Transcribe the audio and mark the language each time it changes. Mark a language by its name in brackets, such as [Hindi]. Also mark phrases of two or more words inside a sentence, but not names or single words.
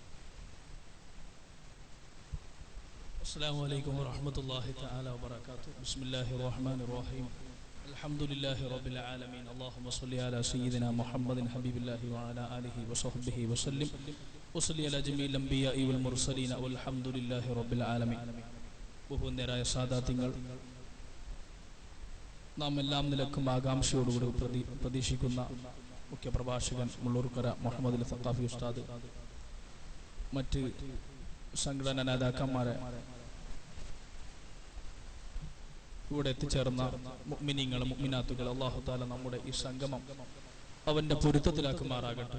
[Arabic] السلام عليكم ورحمة الله تعالى وبركاته. بسم الله الرحمن الرحيم. الحمد لله رب العالمين. اللهم صل على سيدنا محمد حبيب الله وعلى آله وصحبه وسلم. وصل على جميع الأنبياء والمرسلين والحمد لله رب العالمين. [Malayalam] ബഹുവന്യരായ സാദാത്യങ്ങൾ, നാം എല്ലാം നിലക്കും ആകാംക്ഷയോടുകൂടി പ്രതീക്ഷിക്കുന്ന മുഖ്യപ്രഭാഷകൻ മുള്ളൂർക്കര മുഹമ്മദ് അലി സഖാഫി ഉസ്താദ്, മറ്റ് സംഘടനാ നേതാക്കന്മാരെ, ഇവിടെ എത്തിച്ചേർന്ന മുഅ്മിനീങ്ങൾ, മുഅ്മിനാത്തുകൾ, [Arabic] الله تعالى [Malayalam] നമ്മുടെ ഈ സംഗമം അവന്റെ പൊരുത്തത്തിലാക്കുമാറാകട്ടെ.